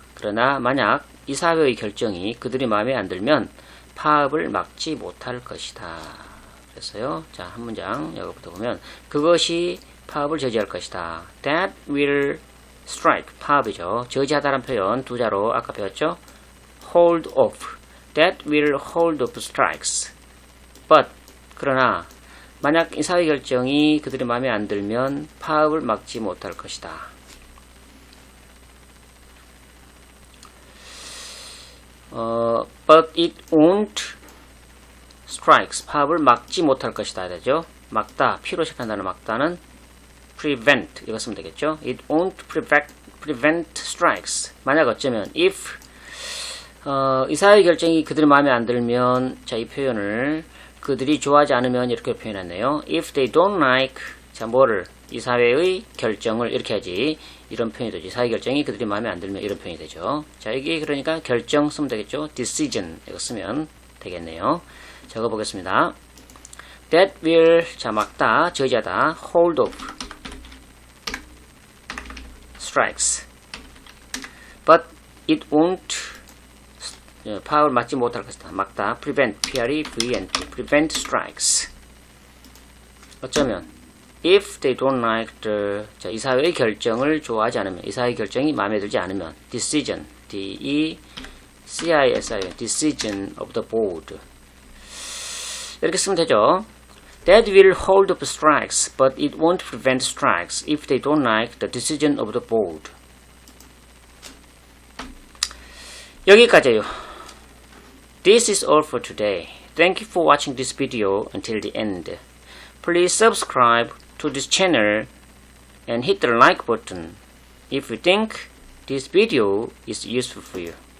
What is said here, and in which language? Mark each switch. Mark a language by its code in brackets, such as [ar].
[ko] 그러나 만약 이사회의 결정이 그들의 마음에 안 들면 파업을 막지 못할 것이다. 됐어요. 자, 한 문장 여기부터 보면 그것이 파업을 저지할 것이다. [en] That will strike. 파업이죠. [ko] 저지하다라는 표현 두 자로 아까 배웠죠. [en] Hold off. That will hold off strikes. [ko] But 그러나 만약 이 사회결정이 그들의 마음에 안 들면 파업을 막지 못할 것이다. [en] But it won't strikes. [ko] 파업을 막지 못할 것이다. 되죠. 막다. P로 시작한다는 막다는 prevent. 이거 쓰면 되겠죠. [en] It won't prevent strikes. [ko] 만약 어쩌면 if 이 사회결정이 그들의 마음에 안 들면 자, 이 표현을 그들이 좋아하지 않으면 이렇게 표현했네요. [en] If they don't like [ko] 자, 뭐를 이 사회의 결정을 이렇게 하지. 이런 표현이 되죠. 사회결정이 그들이 마음에 안 들면 이런 표현이 되죠. 자, 이게 그러니까 결정 쓰면 되겠죠. decision 이거 쓰면 되겠네요. 적어보겠습니다. [en] That will 자, [ko] 막다, 저지하다, [en] hold off strikes. But it won't [ko] 파업을 막지 못할 것이다. [en] 막다, prevent, prevent, prevent strikes. [ko] 어쩌면 [en] if they don't like the [ko] 자, 이 사회의 결정을 좋아하지 않으면 이 사회의 결정이 마음에 들지 않으면 decision, D-E-C-I-S-I-O [en] decision of the board [ko] 이렇게 쓰면 되죠. [en] That will hold up strikes, but it won't prevent strikes if they don't like the decision of the board. [ko] 여기까지요. [en] This is all for today. Thank you for watching this video until the end. Please subscribe to this channel and hit the like button if you think this video is useful for you.